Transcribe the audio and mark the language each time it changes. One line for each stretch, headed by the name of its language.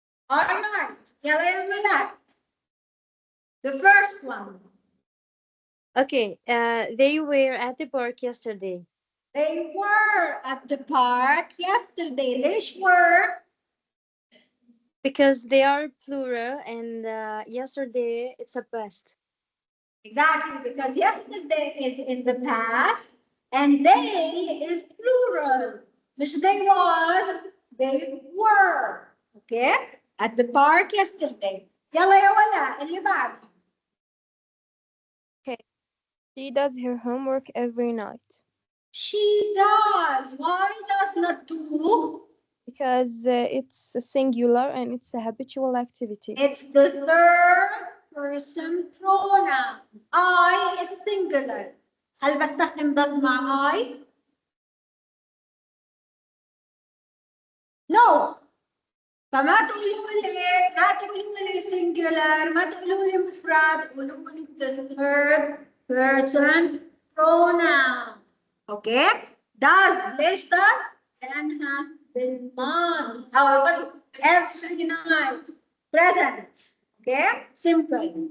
English: All right.
Arabic: يلا يا
English: ملاك. The first one. Okay, they were at the park yesterday. They were at the park yesterday.
Arabic: ليش were?
English: Because they are plural and yesterday it's a past. Exactly, because yesterday is in the past and they is plural.
Arabic: مش
English: they was, they were. Okay? At the park yesterday.
Arabic: يلا يا ولا اللي بعد.
English: She does her homework every night She does. Why does not do? because it's a singular and it's a habitual activity. It's the third person pronoun. I is singular.
Arabic: هل بستخدم does مع I?
English: No.
Arabic: فما تقولوا لي singular، ما تقولوا لي مفرد، قولوا لي
English: the third person pronoun.
Arabic: اوكي؟ does ليش does؟ لأنها بالماضي أو
English: every night present.
Arabic: اوكي؟ simple.